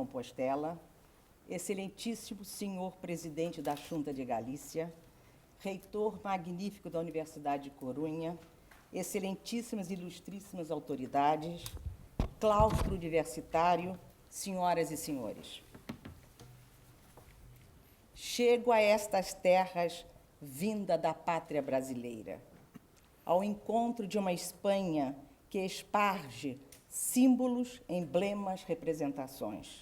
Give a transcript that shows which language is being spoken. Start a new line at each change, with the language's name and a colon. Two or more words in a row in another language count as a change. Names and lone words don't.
Portuguese: Compostela, excelentíssimo senhor presidente da Xunta de Galícia, reitor magnífico da Universidade de Corunha, excelentíssimas e ilustríssimas autoridades, claustro universitário, senhoras e senhores. Chego a estas terras vinda da pátria brasileira, ao encontro de uma Espanha que esparge símbolos, emblemas, representações.